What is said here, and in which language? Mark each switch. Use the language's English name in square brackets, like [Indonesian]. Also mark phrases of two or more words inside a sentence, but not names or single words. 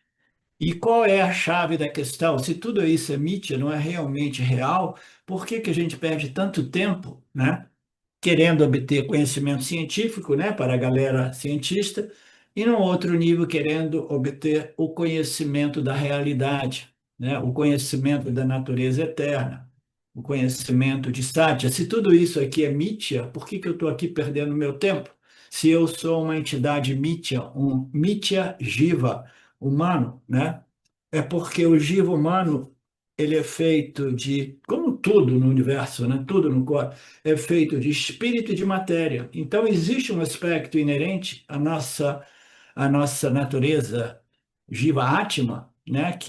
[Portuguese] E qual é a chave da questão? Se tudo isso é mítia, não é realmente real, por que que a gente perde tanto tempo, né, querendo obter conhecimento científico, né, para a galera cientista, e num outro nível querendo obter o conhecimento da realidade, né, o conhecimento da natureza eterna, o conhecimento de Satya? Se tudo isso aqui é mítia, por que que eu estou aqui perdendo meu tempo? Se eu sou uma entidade mítia, um [Sanskrit] mítia jiva [Portuguese] humano, né? É porque o jiva humano, ele é feito de, como tudo no universo, né? Tudo no corpo, é feito de espírito e de matéria. Então, existe um aspecto inerente à nossa natureza [Sanskrit] Jiva Atma, [Portuguese] né?